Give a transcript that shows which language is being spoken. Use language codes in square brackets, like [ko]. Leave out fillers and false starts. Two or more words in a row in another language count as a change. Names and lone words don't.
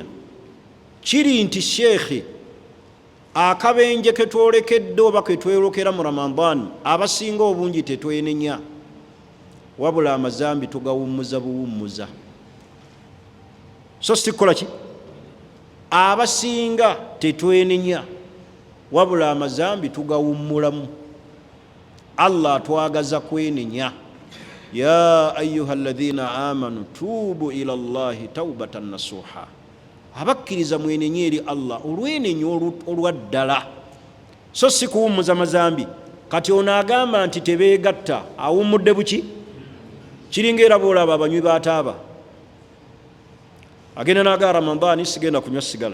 [lg] Kiri nti sheekhe akabenje ke twolekedde oba ke twerokera mu Ramadaan abasinga obungi tetwenenya, wabula amazambi tugawummuza buwummuza. So si kukola ki? Abasinga tetwenenya, wabula amazambi tugawummulamu. Allah atwagaza kwenenya. [ar] يا أيها الذين آمنوا توبوا إلى الله توبة نصوحا. [lg] Abakkiriza mwenenye eri Allah olwenenyo olwaddala. So si kuwummuza mazambi. Kati ono agamba nti tebeegatta awummudde buki? Kiringa era bw'olaba abanywi b'ataaba agenda n'aga Ramadaan sigenda kunywa sigala.